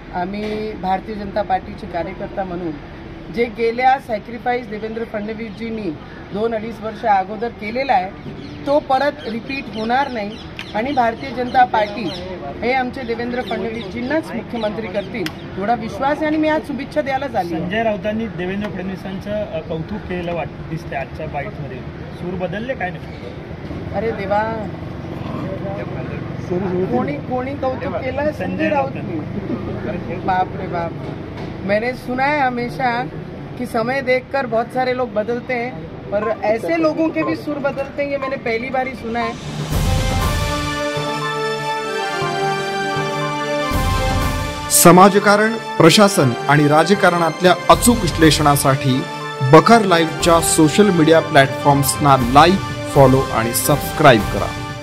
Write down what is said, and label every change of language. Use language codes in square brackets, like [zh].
[mr] आम्ही भारतीय जनता पार्टीचे कार्यकर्ता म्हणून जे गेल्या सॅक्रिफाईस देवेंद्र फडणवीसजींनी 2-2.5 वर्ष अगोदर केलेला आहे तो परत रिपीट होणार नाही आणि भारतीय जनता पार्टी हे आमचे देवेंद्र फडणवीसजींनाच मुख्यमंत्री करतील एवढा विश्वास आहे आणि मी आज शुभेच्छा द्यायला झाली. संजय राऊतांनी देवेंद्र फडणवीसांचं कौतुक केलेलं दिसते आजच्या बाईटमध्ये. सूर बदलले काय नाही? अरे देवा, कोणी कौतुक केलं? संजय राऊतनी. बाप रे बाप. [hi] मैंने सुना है हमेशा कि समय देखकर बहुत सारे लोग बदलते हैं, पर ऐसे लोगों के भी सुर बदलते हैं ये मैंने पहली बार ही सुना है. [mr] समाजकारण, प्रशासन आणि राजकारणातल्या अचूक विश्लेषणासाठी बखर लाईव्हच्या सोशल मीडिया प्लॅटफॉर्म्सना लाईक, फॉलो आणि सबस्क्राईब करा.